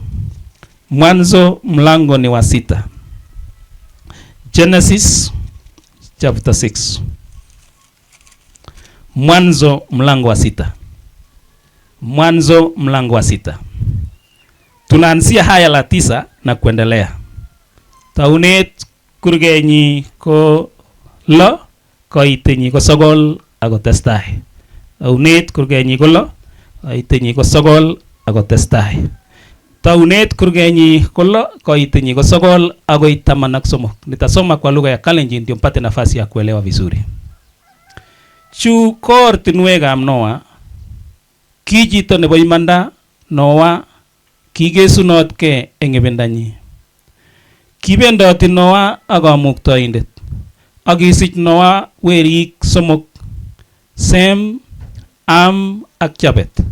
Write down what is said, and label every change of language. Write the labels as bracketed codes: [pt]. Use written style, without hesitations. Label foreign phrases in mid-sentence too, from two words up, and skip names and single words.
[sw] Mwanzo mlango ni wa 6. [en] Genesis chapter 6. [sw] Mwanzo mlango wa 6. Mwanzo mlango wa 6. Tunaanzia haya la 9 na kuendelea. [kln] Taunet kurgenyi ko lo koitenyi ko sogol ako testai. Taunet kurgenyi ko lo koitenyi ko sogol ako testai. Taunet kurgenyi ko lo koitenyi ko sogol ako 13. [sw] Nitasoma kwa lugha ya Kalenjin ndio mpate nafasi ya kuelewa vizuri. [kln] Chu ko ortinwekab Noa. Ki chito nebo imanda Noa kigesunotke eng ibendanyi. Kibendoti Noa ak kamuktoindet. Ak kisich Noa werik 3, Sem, Am ak Jabet.